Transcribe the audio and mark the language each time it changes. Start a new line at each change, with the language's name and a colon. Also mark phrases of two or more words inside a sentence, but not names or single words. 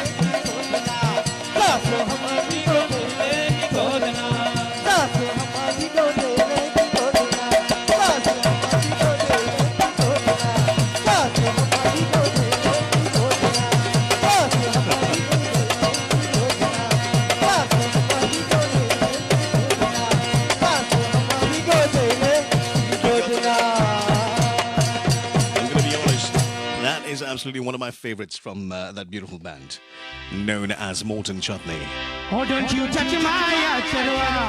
Hindi: सासू हमारी को ले की गोदना सासू हमारी को ले की गोदना सासू हमारी को ले की गोदना सासू हमारी को ले की गोदना सासू हमारी को ले की गोदना सासू हमारी को ले
English: I'm going to be honest, that is absolutely one of my favorites from that beautiful band, known as Morton Chutney. Oh, don't you touch my charwa.